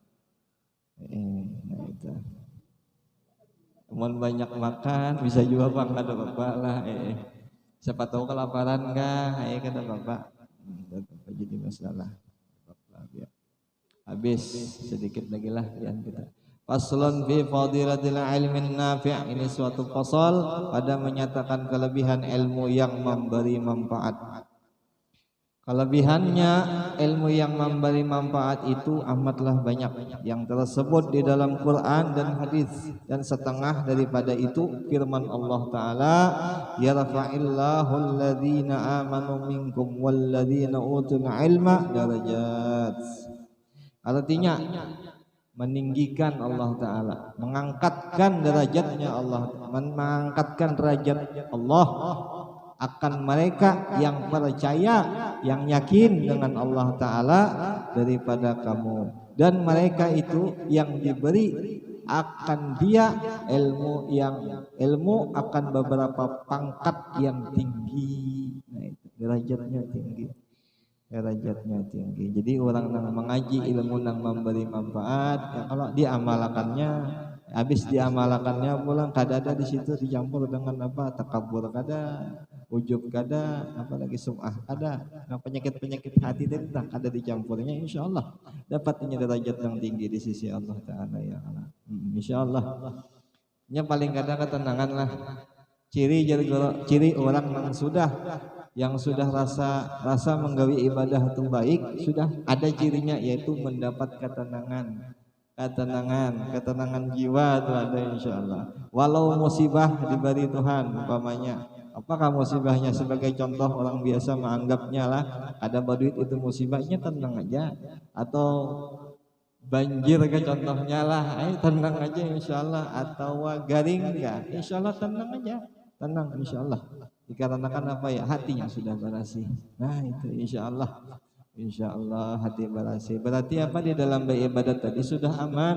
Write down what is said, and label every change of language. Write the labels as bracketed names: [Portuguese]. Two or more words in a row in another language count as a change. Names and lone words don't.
[Banjar] Nah itu. Mau banyak makan bisa juga bang, kata bapak lah. Siapa tahu kelaparan kah? Kata bapak. Jadi masalah. Habis sedikit lagi lah ya kita. [Arabic] فصل في فضيلة العلم النافع', [Banjar] ini suatu fasal pada menyatakan kelebihan ilmu yang memberi manfaat. Kelebihannya ilmu yang memberi manfaat itu amatlah banyak yang tersebut di dalam Quran dan hadis, dan setengah daripada itu firman Allah Ta'ala, [Arabic] يرفع الله الذين آمنوا منكم والذين أوتوا العلم درجات. [Banjar] Artinya meninggikan Allah Ta'ala, mengangkatkan derajatnya Allah, mengangkatkan derajat Allah akan mereka yang percaya, yang yakin dengan Allah Ta'ala daripada kamu, dan mereka itu yang diberi akan dia ilmu akan beberapa pangkat yang tinggi. Nah, itu derajatnya tinggi. Jadi orang yang mengaji ilmu yang memberi manfaat ya, kalau diamalkannya, habis diamalkannya pulang kadada di situ dicampur dengan apa, takabur kada, ujub kada, apalagi sum'ah kada, nah, penyakit hati itu ada dicampurnya, insyaallah dapat ini derajat yang tinggi di sisi Allah Ta'ala [Arabic] يا الله. [Banjar] Insyaallah nya paling kada ketenangan lah. Ciri orang yang sudah rasa menggawi ibadah itu baik, sudah ada cirinya, yaitu mendapat ketenangan jiwa itu ada insyaallah. Walau musibah diberi Tuhan umpamanya, apakah musibahnya sebagai contoh orang biasa menganggapnya lah ada baduit itu musibahnya, tenang aja, atau banjir ke contohnya lah, tenang aja insyaallah, atau garing ya insyaallah tenang aja, tenang insyaallah, dikarenakan apa ya, hatinya sudah bersih. Nah itu insyaallah hati bersih, berarti apa, di dalam beribadat tadi sudah aman.